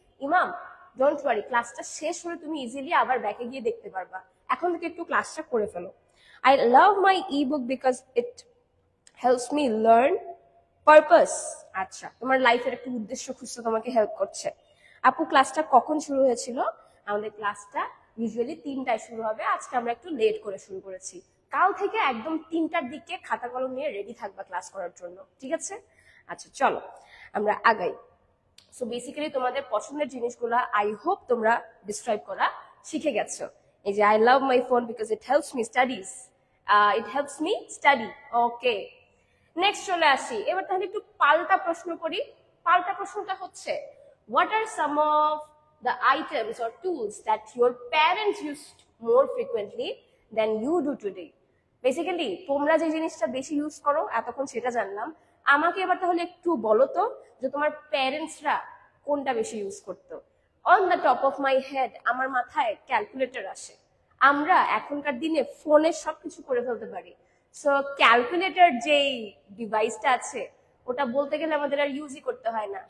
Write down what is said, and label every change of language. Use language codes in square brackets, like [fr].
[bn] ইমাম [en] don't worry, [bn] ক্লাসটা শেষ হলে তুমি ইজিলি আবার ব্যাকে গিয়ে দেখতে পারবা। এখন থেকে একটু ক্লাসটা করে ফেলো। [en] I love my ebook because it helps me learn purpose. [bn] আচ্ছা, তোমার লাইফের একটা উদ্দেশ্য খুঁজতে তোমাকে হেল্প করছে। আপু ক্লাসটা কখন শুরু হয়েছিল? আমাদের ক্লাসটা ইউজুয়ালি 3টায় শুরু হবে, আজকে আমরা একটু লেট করে শুরু করেছি। কাল থেকে একদম 3টার দিকে খাতা কলম নিয়ে রেডি থাকবা ক্লাস করার জন্য, ঠিক আছে? আচ্ছা চলো আমরা আগাই। সো বেসিক্যালি তোমাদের পছন্দের জিনিসগুলা আই হোপ তোমরা ডিসক্রাইব করা শিখে গেছো। [en] এই যে I love my phone because it helps me studies, it helps me study. [bn] Okay, next চলে আসি। এবার তাহলে একটু পাল্টা প্রশ্ন করি। পাল্টা প্রশ্নটা হচ্ছে [en] what are some of the items or tools that your parents used more frequently than you do today? [bn] Basically তোমরা যে জিনিসটা বেশি ইউজ করো এতক্ষণ সেটা জানলাম, আমাকে এবার তাহলে একটু বলো তো যে তোমার প্যারেন্টসরা কোনটা বেশি ইউজ করতো। [en] on the top of my head [bn] আমার মাথায় ক্যালকুলেটর আসে। আমরা এখনকার দিনে ফোনে সবকিছু করে ফেলতে পারি, সো ক্যালকুলেটর যেই ডিভাইসটা আছে ওটা বলতে গেলে আমাদের আর ইউজই করতে হয় না।